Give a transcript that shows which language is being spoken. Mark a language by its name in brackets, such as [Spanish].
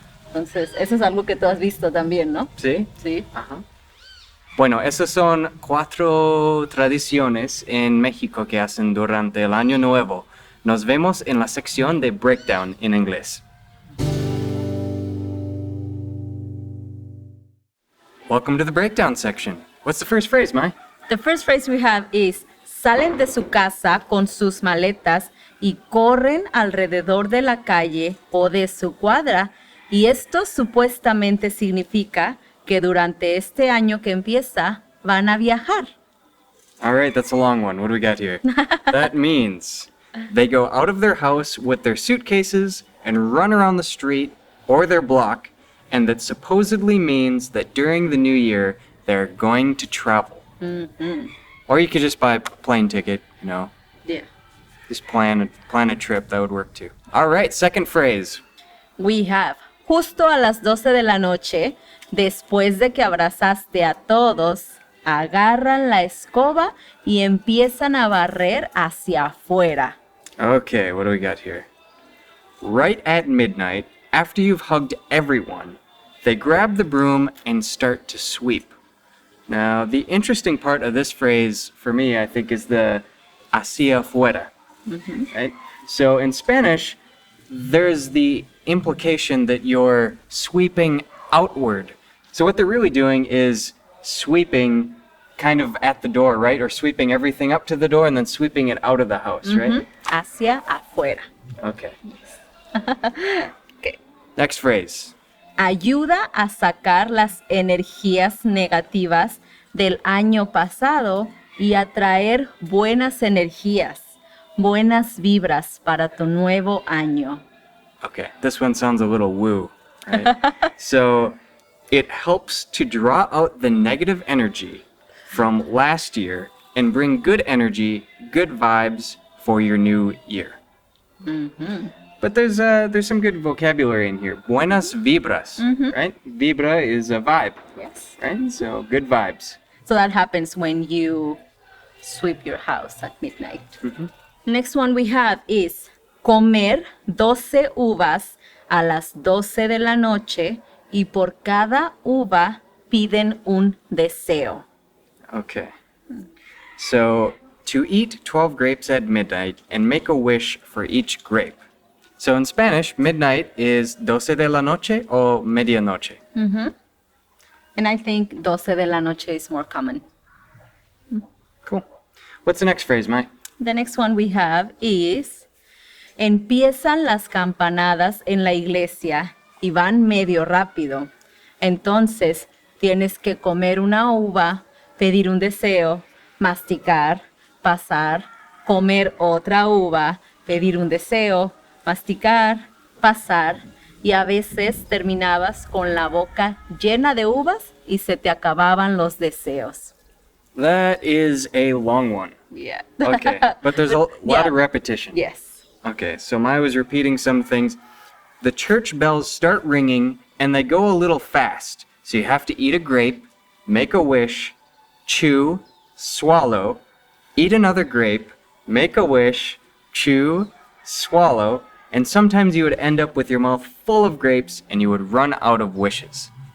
[Spanish] Entonces, eso es algo que tú has visto también, ¿no? ¿Sí? Sí. Ajá. Bueno, esas son 4 tradiciones en México que hacen durante el Año Nuevo. Nos vemos en la sección de Breakdown en inglés. [English] Welcome to the breakdown section. What's the first phrase, Mai? The first phrase we have is, [Spanish] salen de su casa con sus maletas y corren alrededor de la calle o de su cuadra. Y esto supuestamente significa que durante este año que empieza van a viajar. [English] All right, that's a long one. What do we got here? That means they go out of their house with their suitcases and run around the street or their block, and that supposedly means that during the new year, they're going to travel. Mm-hmm. Or you could just buy a plane ticket, Yeah. just plan a trip. That would work too. All right, second phrase. We have, [Spanish] justo a las 12 de la noche, después de que abrazaste a todos, agarran la escoba y empiezan a barrer hacia afuera. [English] Okay, what do we got here? Right at midnight, after you've hugged everyone, they grab the broom and start to sweep. Now, the interesting part of this phrase for me, I think, is the [Spanish] hacia afuera. [English] Right? So in Spanish, there's the implication that you're sweeping outward. So what they're really doing is sweeping kind of at the door, right? Or sweeping everything up to the door and then sweeping it out of the house, right? [Spanish] Hacia afuera. [English] Okay. Okay. Next phrase. [Spanish] Ayuda a sacar las energías negativas del año pasado y a traer buenas energías, buenas vibras para tu nuevo año. [English] Okay, this one sounds a little woo, right? So it helps to draw out the negative energy from last year and bring good energy, good vibes for your new year. But there's some good vocabulary in here. [Spanish] Buenas vibras, [English] right? Vibra is a vibe, Yes. right? So good vibes. So that happens when you sweep your house at midnight. Next one we have is [Spanish] comer 12 uvas a las 12 de la noche y por cada uva piden un deseo. [English] Okay. So to eat 12 grapes at midnight and make a wish for each grape. So in Spanish, midnight is [Spanish] 12 de la noche o medianoche. [English] And I think [Spanish] 12 de la noche [English] is more common. Cool. What's the next phrase, Mai? The next one we have is [Spanish] empiezan las campanadas en la iglesia y van medio rápido. Entonces tienes que comer una uva, pedir un deseo, masticar, pasar, comer otra uva, pedir un deseo, masticar, pasar, y a veces terminabas con la boca llena de uvas y se te acababan los deseos. [English] That is a long one. Yeah. Okay, but there's a lot of repetition. Yes. Okay, so Mai was repeating some things. The church bells start ringing and they go a little fast. So you have to eat a grape, make a wish, chew, swallow, eat another grape, make a wish, chew, swallow, and sometimes you would end up with your mouth full of grapes and you would run out of wishes.